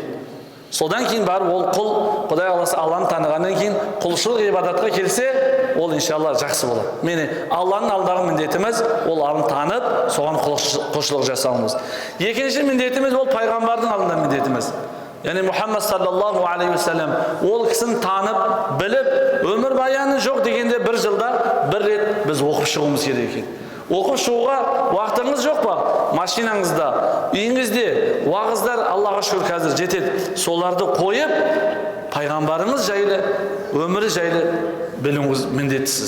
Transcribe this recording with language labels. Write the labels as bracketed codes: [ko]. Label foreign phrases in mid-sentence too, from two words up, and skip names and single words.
[kk] Содан кейін барып ол құл, Құдай Алласы Алланы танығаннан кейін құлшылық ғибадатқа келсе, ол иншалла жақсы болады. Мені Алланың алдағы міндетіміз ол Алланы танып, соған құлшылық жасауымыз. Екінші міндетіміз ол пайғамбардың алдында міндетіміз. Яғни Мұхаммад [ar] صلى الله عليه وسلم [kk] ол кісіні танып, біліп, өмір баяны жоқ дегенде бір жылда бір рет біз оқып шығуымыз керек екен. Оқып шығуға уақытыңыз жоқ па? Машинаңызда, үйіңізде уағыздар Аллаға шүкір қазір жетеді. Соларды қойып, пайғамбарыңыз жайлы, өмірі жайлы білуіңіз міндеттісіз.